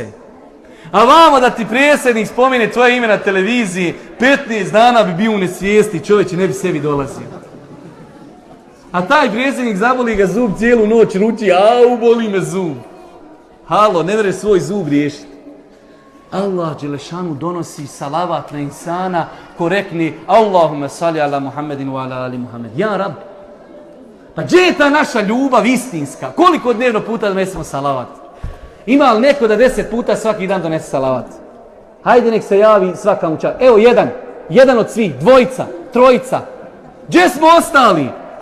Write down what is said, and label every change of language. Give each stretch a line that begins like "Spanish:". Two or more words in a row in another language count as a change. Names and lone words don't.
Bosnian: A vamo da ti predsjednik spomene tvoje ime na televiziji, 15 dana bi bio u nesvijesti, čovječe ne bi sebi dolazio. A taj predsjednik zaboli ga zub cijelu noć, ruči, au, boli me zub. Halo, ne mere svoj zub riješiti. Allah dželešanu donosi salavat na insana ko rekni
Arabic: اللهم صل على محمد وعلى آل محمد. يا رب.
Bosnian: Pa gdje je ta naša ljubav istinska? Koliko dnevno puta donesemo salavat? Ima li neko da 10 puta svaki dan donese salavat? Hajde nek se javi svaka muča. Evo jedan od svih, dvojica, trojica. Gdje smo ostali?